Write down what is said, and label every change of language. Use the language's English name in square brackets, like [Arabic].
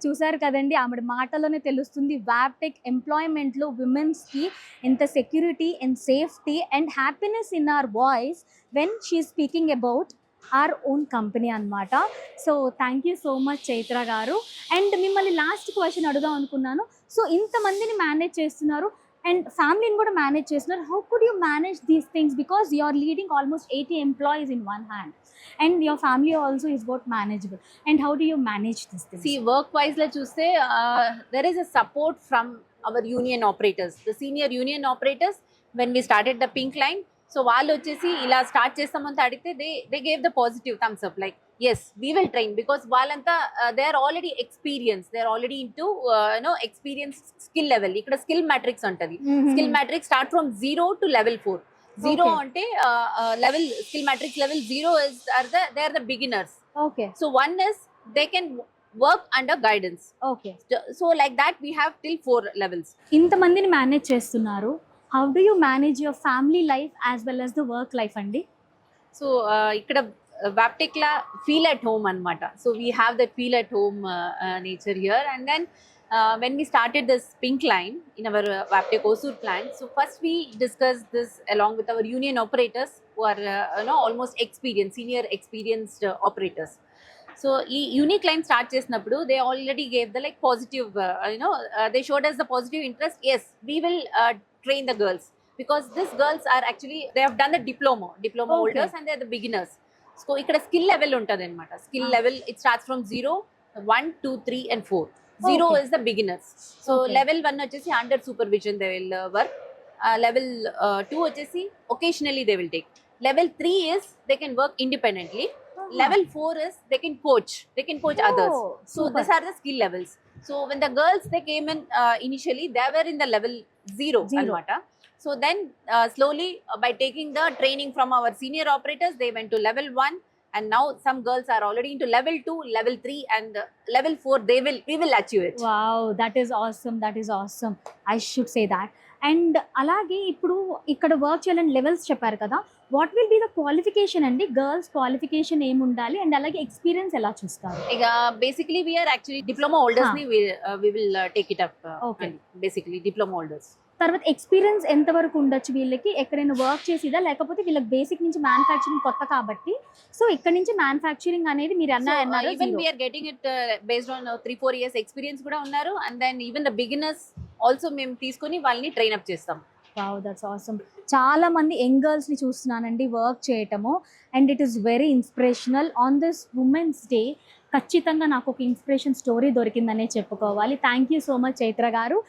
[Telugu] చూసారు కదండి ఆమె మాటలోనే తెలుస్తుంది [English] Vaptech ఎంప్లాయ్మెంట్లో విమెన్స్కి ఎంత security and safety and happiness in our voice when she speaking about our own company అనమాట so thank you so much Chaitra గారు and [Telugu] మిమ్మల్ని లాస్ట్ క్వశ్చన్ అడుగుదాం అనుకున్నాను సో ఇంతమందిని మేనేజ్ చేస్తున్నారు అండ్ ఫ్యామిలీని కూడా మేనేజ్ చేస్తున్నారు [English] How could you manage these things because you are leading almost 80 employees in one hand and your family also is bout manageable and how do you manage this things See, work wise la chuste, there is a support from our union operators, the senior union operators. When we started the Pink Line, so [Telugu] వాళ్ళు వచ్చేసి ఇలా start చేస్తామని అడిగితే [English] They gave the positive thumbs up like yes we will train because వాళ్ళంతా they are already experience, they are already into experience skill level. ఇక్కడ skill matrix ఉంటుంది. Skill matrix start from 0 to level 4. 0 Okay. అంటే level skill matrix level 0 is they are the beginners. Okay So one is they can work under guidance. Okay So like that we have till 4 levels. ఇంతమందిని manage చేస్తున్నారు how do you manage your family life as well as the work life అండి So ఇక్కడ Vaptech la feel at home anamata. So we have that feel at home nature here. And then when we started this Pink Line in our Vaptech Osur plant, so first we discussed this along with our union operators who are almost experienced, senior experienced operators. So ఈ unique line start చేసినప్పుడు they already gave the like positive they showed us the positive interest. Yes, we will train the girls because these girls are actually they have done the diploma Okay. holders and they are the beginners. So ఇక్కడ skill level ఉంటుంది అనమాట. Skill level it starts from 0, 1, 2, 3 and 4. 0 Okay. is the beginners. So Okay. level 1 వచ్చేసి under supervision they will work. Level 2 వచ్చేసి occasionally they will take. Level 3 is they can work independently. Level 4 is they can coach others. So super. these are the skill levels. So when the girls they came in initially they were in the level 0 Zero. anamata. So then slowly by taking the training from our senior operators they went to level 1, and now some girls are already into level 2, level 3 and level 4 we will achieve it. Wow that is awesome I should say that and [Telugu] అలాగే ఇప్పుడు ఇక్కడ work చేయాలని levels చెప్పారు కదా [English] what will be the qualification [Telugu] అండి girls qualification ఏమి ఉండాలి and అలాగే [English] Experience ఎలా చూస్తారు Basically we are actually diploma holders ni we will take it up. Okay. And basically diploma holders. [Telugu] తర్వాత ఎక్స్పీరియన్స్ ఎంతవరకు ఉండొచ్చు వీళ్ళకి ఎక్కడైనా వర్క్ చేసిదా లేకపోతే వీళ్ళకి బేసిక్ నుంచి మ్యానుఫ్యాక్చరింగ్ కొత్త కాబట్టి సో ఇక్కడ నుంచి మ్యానుఫ్యాక్చరింగ్ అనేది మీరు [English] So, [Telugu] అన్నారు [English] even we are getting it based on 3-4 years experience కూడా ఉన్నారు, and then even the beginners also [Telugu] మేము తీసుకొని వాళ్ళని ట్రైన్ అప్ చేస్తాం. [English] wow that's awesome [Telugu] చాలా మంది యంగ్ గర్ల్స్ని చూస్తున్నానండి వర్క్ చేయటము [English] and it is very inspirational on this women's day [Telugu] ఖచ్చితంగా నాకు ఒక ఇన్స్పిరేషన్ స్టోరీ దొరికిందనే చెప్పుకోవాలి [English] thank you so much Chaitra garu